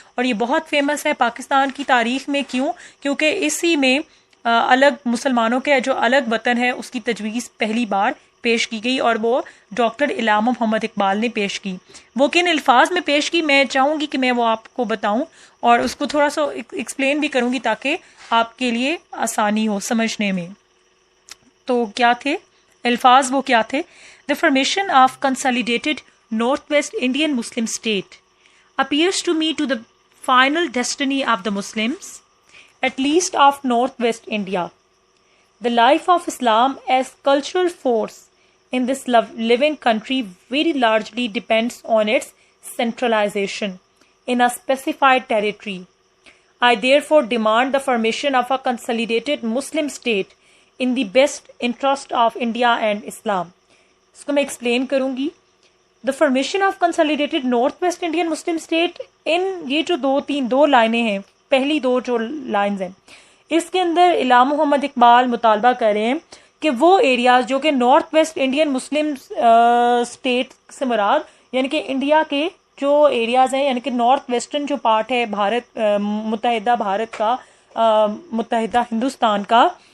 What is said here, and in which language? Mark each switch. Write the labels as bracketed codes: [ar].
[ur] اور یہ بہت فیمس ہے پاکستان کی تاریخ میں. کیوں؟ کیونکہ اسی میں الگ مسلمانوں کے جو الگ وطن ہے اس کی تجویز پہلی بار پیش کی گئی، اور وہ ڈاکٹر علامہ محمد اقبال نے پیش کی. وہ کن الفاظ میں پیش کی، میں چاہوں گی کہ میں وہ آپ کو بتاؤں اور اس کو تھوڑا سا ایکسپلین بھی کروں گی تاکہ آپ کے لیے آسانی ہو سمجھنے میں. تو کیا تھے الفاظ؟ وہ کیا تھے؟ [en] The formation of consolidated Northwest Indian Muslim state appears to me to the final destiny of the Muslims, at least of Northwest India. The life of Islam as cultural force in this living country very largely depends on its centralization in a specified territory. I therefore demand the formation of a consolidated Muslim state in the best interest of India and Islam. [ur] اس کو میں explain کروں گی. [en] The formation of consolidated Northwest Indian Muslim state، [ur] ان یہ جو دو لائنیں ہیں، پہلی دو جو لائنز ہیں، اس کے اندر علامہ محمد اقبال مطالبہ کر رہے ہیں کہ وہ ایریاز جو کہ north West Indian Muslim state سے مراد، یعنی کہ انڈیا کے جو ایریاز ہیں، یعنی کہ نارتھ ویسٹرن جو پارٹ ہے متحدہ بھارت کا، متحدہ ہندوستان کا،